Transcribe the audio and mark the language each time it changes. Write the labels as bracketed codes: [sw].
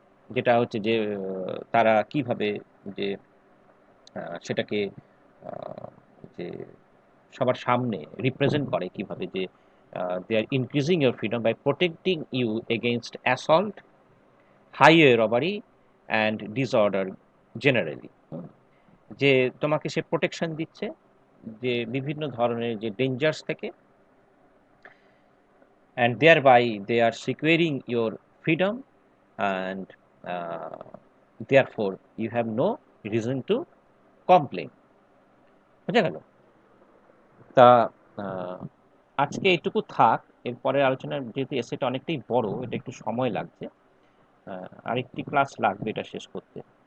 [bn] যেটা হচ্ছে যে তারা কিভাবে যে সেটাকে যে সবার সামনে রিপ্রেজেন্ট করে কিভাবে, যে [en] They are increasing your freedom by protecting you against assault, highway robbery and disorder generally. [bn] যে তোমাকে সে প্রোটেকশন দিচ্ছে যে বিভিন্ন ধরনের যে ডেঞ্জার্স থেকে, [en] and thereby they are securing your freedom, and therefore you have no reason to complain. [bn] বুঝা গেল? তা আজকে এইটুকু থাক, এরপরের আলোচনা যেহেতু এসেটা অনেকটাই বড়, এটা একটু সময় লাগছে, আরেকটি ক্লাস লাগবে এটা শেষ করতে।